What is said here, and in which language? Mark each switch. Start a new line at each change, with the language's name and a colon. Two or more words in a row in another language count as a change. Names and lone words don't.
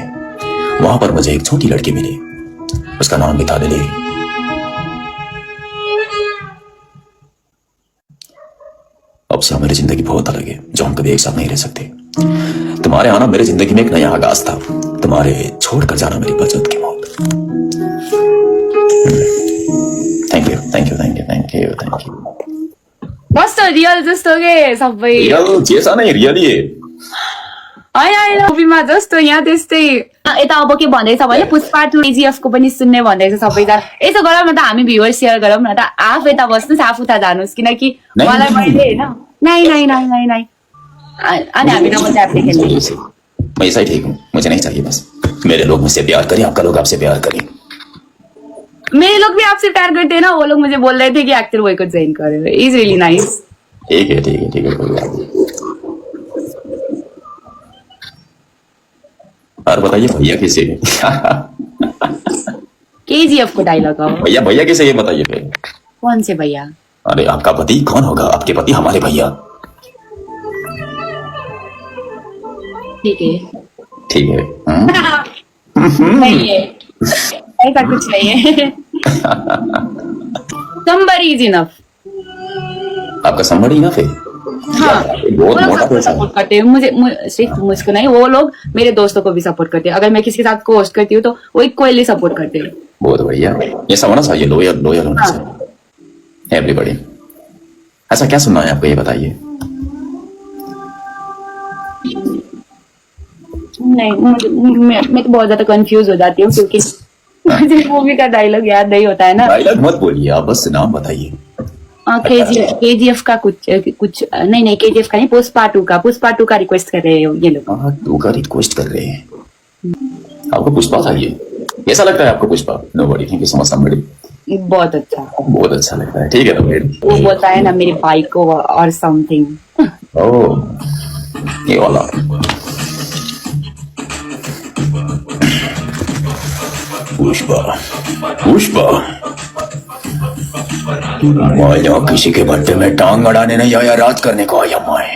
Hindi: वहां पर मुझे एक छोटी लड़की मिली, उसका नाम भी था लिली। अब से हमारी जिंदगी बहुत अलग है, जो हम कभी एक साथ नहीं रह सकते। तुम्हारे आना मेरी जिंदगी में एक नया आगाज था, तुम्हारे छोड़कर जाना मेरी बचत की मौत।
English: thank you thank you thank you thank you thank you थैंक यू।
Nepali: कस्तो रियल जस्तो के सबै?
Hindi: रियल जेसा नहीं, रियली है।
Nepali: होइन मुभीमा जस्तो यहाँ त्यस्तै। यता अब के भन्दैछ भने पुष्पा 2 केजीएफ को पनि सुन्ने भन्दैछ सबैजना। यसो गरौँ न त, हामी
English: viewer share
Nepali: गरौँ न त। आफ यता बस्नुहोस्, आफ उता जानुहोस्, किनकि मलाई मैले होइन नहीं अनि हामी नमस्ते आपले खेल्ने।
Hindi: मैं ऐसा ही ठीक हूँ, मुझे नहीं चाहिए। बस मेरे लोग मुझसे प्यार करें, आपका लोग आपसे प्यार करें। मेरे लोग भी आपसे प्यार करते हैं ना। वो लोग मुझे बोल रहे थे कि एक्टर बॉय को ज्वाइन करो,
English: is really nice.
Hindi: ठीक है ठीक है ठीक है, कोई बात नहीं। और बताइए भैया कैसे है?
Nepali: केजीएफ को डायलॉग हो।
Hindi: भैया भैया कैसे, ये बताइए फिर। कौन से भैया? अरे आपका पति कौन होगा? आपके पति हमारे भैया। ठीक है ठीक है। नहीं है, ऐसा कुछ नहीं है।
English: somebody is enough।
Hindi: आपका
English: somebody enough
Hindi: है? हाँ, बहुत मोटा पैसा सपोर्ट करते हैं मुझे, सिर्फ मुझको नहीं, वो लोग मेरे दोस्तों को भी सपोर्ट करते हैं। अगर मैं किसी के साथ को होस्ट करती हूँ तो वो इक्वली सपोर्ट करते हैं। बहुत बढ़िया, ऐसा होना चाहिए, लोयल लोयल होना चाहिए एवरीबॉडी। ऐसा क्या सुनना है आपको, ये बताइए। नहीं, मैं तो बहुत ज्यादा कंफ्यूज हो जाती हूँ, क्योंकि मुझे मूवी का डायलॉग याद नहीं होता है ना। डायलॉग मत बोलिए आप, बस नाम बताइए। केजीएफ का कुछ नहीं, केजीएफ का नहीं, पुष्पा 2 का रिक्वेस्ट कर रहे हो ये लोग। 2 का रिक्वेस्ट कर रहे हैं। आपको पुष्पा चाहिए? कैसा लगता है आपको पुष्पा?
English: Nobody, thank you so much somebody.
Hindi: बहुत अच्छा। बहुत अच्छा लगता है। ठीक है ना फिर। वो बोलता है ना मेरे भाई को और समथिंग। ओह, ये वाला। पुष्पा, पुष्पा, मैं यहाँ किसी के बर्थडे में टांग अड़ाने नहीं आया, रात करने को आया मैं।